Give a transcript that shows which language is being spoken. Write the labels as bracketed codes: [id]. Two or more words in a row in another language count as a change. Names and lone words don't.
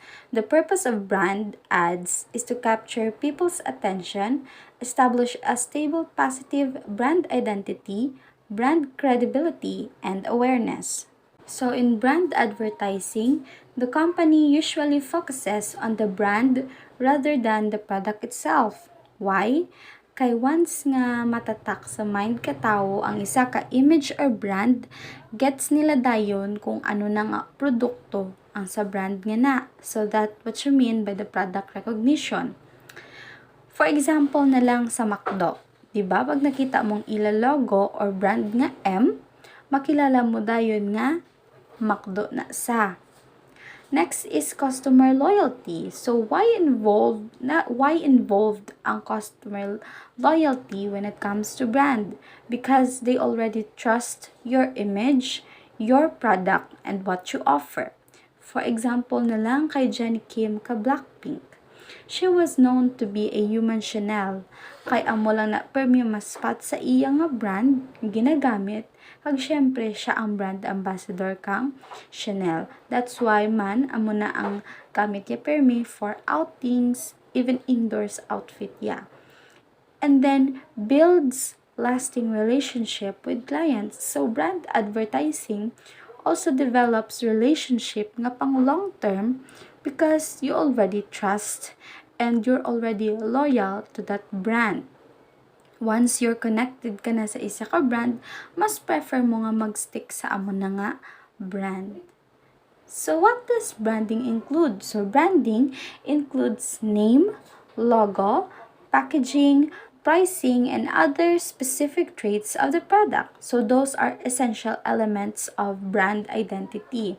[en] The purpose of brand ads is to capture people's attention, establish a stable positive brand identity, brand credibility, and awareness. So in brand advertising, the company usually focuses on the brand rather than the product itself. Why? [hil] Kay once nga matatak sa mind ka tao ang isa ka image or brand, gets nila dayon kung ano na nga produkto ang sa brand nga na. [en] So that what you mean by the product recognition. For example [hil] na lang sa McDo. Diba? Pag nakita mong ila logo or brand nga M, makilala mo dayon nga McDo na sa. [en] Next is customer loyalty. So why involved ang customer loyalty when it comes to brand? Because they already trust your image, your product, and what you offer. For example [hil] na lang kay Jennie Kim ka Blackpink. [en] She was known to be a human Chanel. [hil] Kay amo lang na premium spot sa iya nga brand ginagamit. Kag syempre siya ang brand ambassador kang Chanel. [en] That's why [hil] man amo na ang gamit niya permi [en] for outings, even indoors outfit [hil] ya. [en] And then builds lasting relationship with clients. So brand advertising also develops relationship nga pang long term because you already trust and you're already loyal to that brand. Once you're connected [hil] ka na sa isa ka brand, mas prefer mo nga mag-stick sa amo na nga brand. [en] So what does branding include? So branding includes name, logo, packaging, pricing, and other specific traits of the product. So those are essential elements of brand identity.